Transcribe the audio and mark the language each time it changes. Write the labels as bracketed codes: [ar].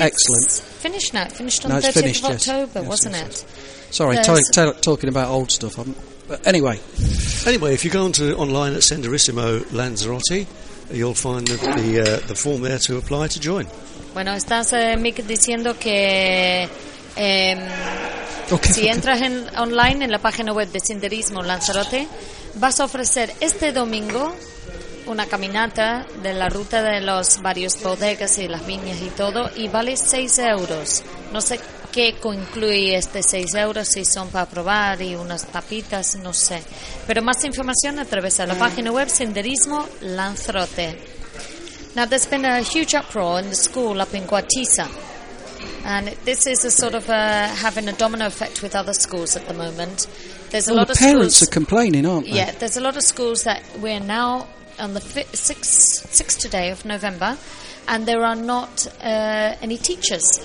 [en] excellent. Finished now. It finished on the 30th of October, wasn't it? Sorry, talking about old stuff. But anyway. Anyway, if you go online at Senderissimo Lanzarote, you'll find the form there to apply to join. [es] Bueno, estás Mick diciendo que... si entras online en la página web de Senderismo Lanzarote, vas a ofrecer este domingo una caminata de la ruta de los varios bodegas y las viñas y todo, y vale 6 euros. No sé qué incluye este 6 euros, si son para probar y unas tapitas, no sé. Pero más información a través de la página web Senderismo Lanzarote. [en] Now, there's been a huge uproar in the school up in Guatiza. And this is a sort of having a domino effect with other schools at the moment. There's a lot of parents are complaining, aren't they? Yeah, there's a lot of schools that we're now on the 6th today of November, and there are not any teachers.